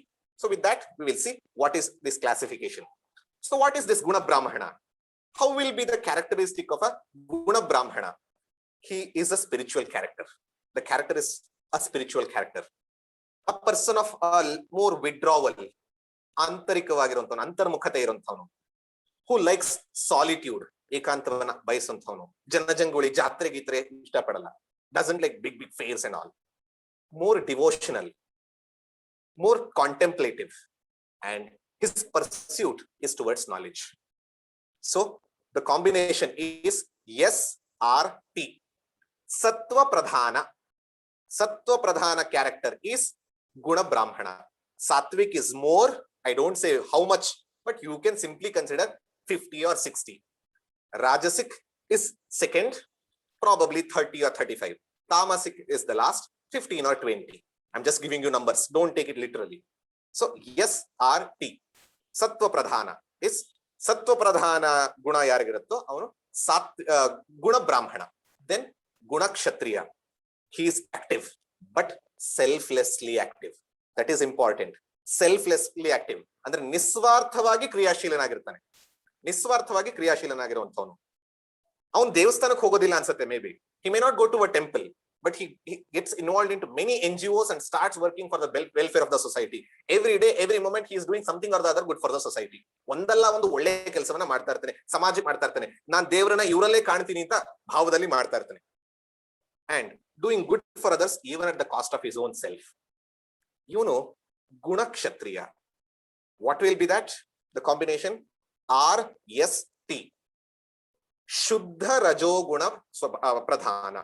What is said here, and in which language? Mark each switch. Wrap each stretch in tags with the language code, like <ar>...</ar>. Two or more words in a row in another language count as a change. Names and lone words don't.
<en>So with that, we will see what is this classification. So what is this Guna Brahmana? How will be the characteristic of a Guna Brahmana? He is a spiritual character. The character is a spiritual character. A person of more withdrawal,</en> <kn>ಆಂತರಿಕವಾಗಿರುವಂತವನು, ಅಂತರ್ಮುಖತೆ ಇರುವಂತವನು,</kn> <en>who likes solitude,</en> <kn>ಏಕಾಂತವನ್ನ ಬಯಸುವಂತವನು, ಜನಜಂಗುಳಿ, ಜಾತ್ರೆ ಗೀತ್ರೆ ಇಷ್ಟಪಡಲ್ಲ,</kn> <en>doesn't like big fairs and all, more devotional, more contemplative, and his pursuit is towards knowledge. So the combination is SRT. Sattva Pradhana character is Guna Brahmana. Sattvic is more, I don't say how much, but you can simply consider 50 or 60. Rajasic is second, probably 30 or 35. Tamasic is the last, 15 or 20. I'm just giving you numbers. Don't take it literally. So SRT.</en> <kn>ಸತ್ತ್ವ ಪ್ರಧಾನ is ಸತ್ತ್ವ ಪ್ರಧಾನ ಗುಣ ಯಾರಿಗಿರುತ್ತೋ ಅವನು ಗುಣ ಬ್ರಾಹ್ಮಣ.</kn> <en>Then Guna Kshatriya. He is active, but selflessly active. That is important. Selflessly active.</en> <kn>ಅಂದ್ರೆ ನಿಸ್ವಾರ್ಥವಾಗಿ ಕ್ರಿಯಾಶೀಲನಾಗಿರ್ತಾನೆ. ನಿಸ್ವಾರ್ಥವಾಗಿ ಕ್ರಿಯಾಶೀಲನಾಗಿರುವಂತವನು. ಅವನು ದೇವಸ್ಥಾನಕ್ಕೆ ಹೋಗೋದಿಲ್ಲ ಅನ್ಸುತ್ತೆ,</kn> <en>may be. He may not go to a temple, but he gets involved into many NGOs and starts working for the welfare of the society. Every day, every moment, he is doing something or the other good for the society.</en> <kn>ಒಂದಲ್ಲ ಒಂದು ಒಳ್ಳೆ ಕೆಲಸವನ್ನ ಮಾಡ್ತಾ ಇರ್ತಾನೆ, ಸಮಾಜಕ್ಕೆ ಮಾಡ್ತಾ ಇರ್ತಾನೆ. ನಾನು ದೇವರನ್ನ ಇವರಲ್ಲೇ ಕಾಣ್ತೀನಿ ಅಂತ ಭಾವದಲ್ಲಿ ಮಾಡ್ತಾ ಇರ್ತಾನೆ.</kn> <en>And doing good for others even at the cost of his own self. You know, Guna Kshatriya. What will be that? The combination RST. Shuddha Rajoguna Pradhana.</en>